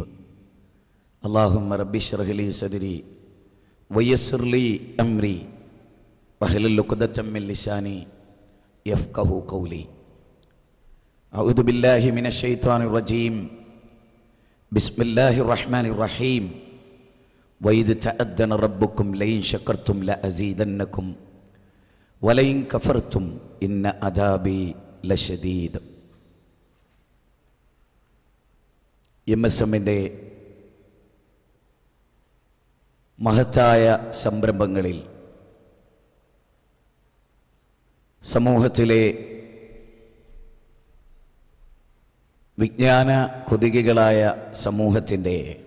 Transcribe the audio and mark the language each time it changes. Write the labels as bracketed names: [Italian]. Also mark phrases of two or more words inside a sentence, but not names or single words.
[Arabic] اللهم رب اشرح لي صدري ويسر لي أمري واحلل عقدة من لساني يفقه قولي. أعوذ بالله من الشيطان الرجيم. بسم الله الرحمن الرحيم. وإذ تأذن ربكم لئن شكرتم لأزيدنكم ولئن كفرتم إن عذابي لشديد. [Malayalam] MSMൻ്റെ മഹത്തായ സംരംഭങ്ങളിൽ സമൂഹത്തിലെ വിജ്ഞാന കൊതികളായ സമൂഹത്തിൻ്റെ